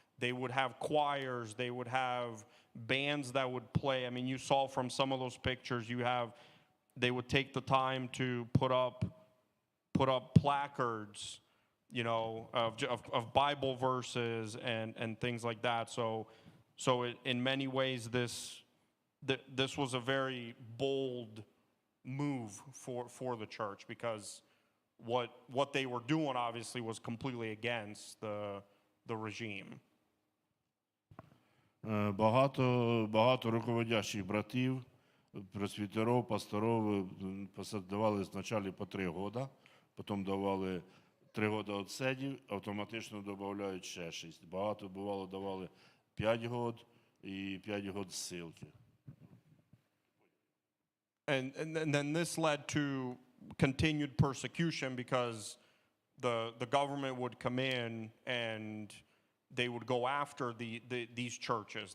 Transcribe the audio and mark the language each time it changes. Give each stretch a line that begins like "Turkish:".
English: They would have choirs, they would have bands that would play. I mean, you saw from some of those pictures, they would take the time to put up placards, you know, of Bible verses and things like that. So in many ways, this was a very bold move for the church, because what they were doing obviously was completely against the regime.
Ukrainian: Багато руководящих братів, пресвітерів, пасторів давали спочатку по 3 роки, потім давали 3 роки відсидів, автоматично додають ще 6. Багато бувало давали 5 років і 5 років ссилки.
English: And then this led to continued persecution, because the government would come in and they would go after these churches.